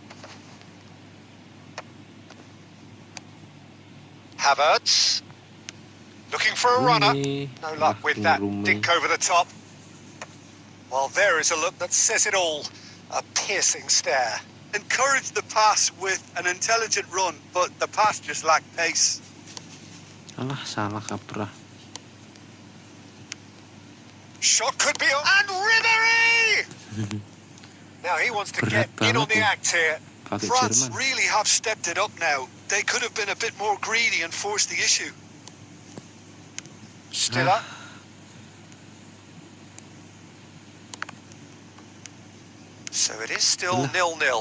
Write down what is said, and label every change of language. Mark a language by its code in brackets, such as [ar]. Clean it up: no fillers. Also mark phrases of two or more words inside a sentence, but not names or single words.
[en] Havertz. Looking for a runner. No luck with that dink over the top. Well, there is a look that says it all. A piercing stare. Encouraged the pass with an intelligent run, but the pass just lacked pace. [id] Alah, salah kaprah. [en] Shot could be on. And Ribéry! Now he wants to get in on the act here. France really have stepped it up now. They could have been a bit more greedy and forced the issue. Stiller. So it is still 0-0.